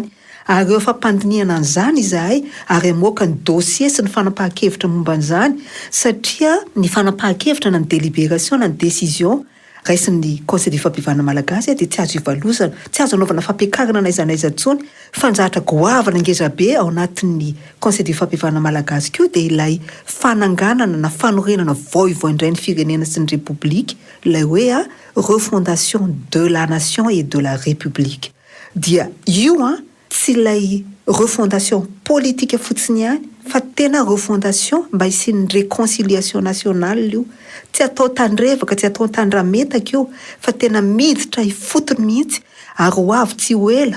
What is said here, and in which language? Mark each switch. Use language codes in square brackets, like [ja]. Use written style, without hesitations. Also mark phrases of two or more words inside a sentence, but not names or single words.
[mg] Ary eo fampandiniana an'izany izahay ary amoaka ny dossier sy ny fanapahan-kevitra momba an'izany satria ny fanapahan-kevitra na ny délibération na ny décision raisin'ny Conseil du Fampihavanana Malagasy dia tsy azo ivalozana, tsy azo anaovana fampiakarana na aiza intsony fa nizatra goavana ngezabe ao anatin'ny Conseil du Fampihavanana Malagasy koa dia ilay fananganana na fanorenana voivao indray ny firenena sy ny république ilay hoe [fr] refondation de la nation et de la république. [mg] Dia io tsy ilay [fr] refondation politique [mg] fotsiny ihany fa tena refondation mba hisian'ny [fr] réconciliation nationale [mg] io. Tsy atao tandrevaka, tsy atao tandrametaka io fa tena miditra hifotony mihitsy ary ho avy tsy ho ela.